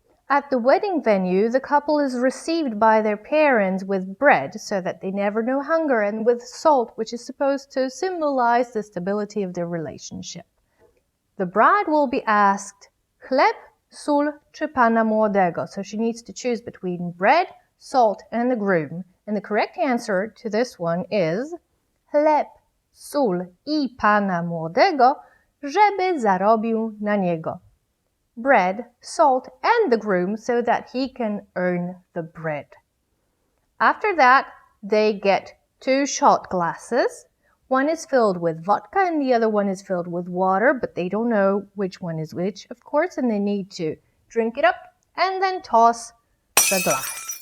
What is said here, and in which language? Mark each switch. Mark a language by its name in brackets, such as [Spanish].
[English] At the wedding venue, the couple is received by their parents with bread so that they never know hunger, and with salt, which is supposed to symbolize the stability of their relationship. The bride will be asked, [Polish] chleb, sól czy pana młodego? [English] So she needs to choose between bread, salt, and the groom. And the correct answer to this one is [Polish] chleb, sól I pana młodego, żeby zarobił na niego. [English] Bread, salt, and the groom so that he can earn the bread. After that, they get 2 shot glasses. One is filled with vodka and the other one is filled with water, but they don't know which one is which, of course, and they need to drink it up and then toss the glass.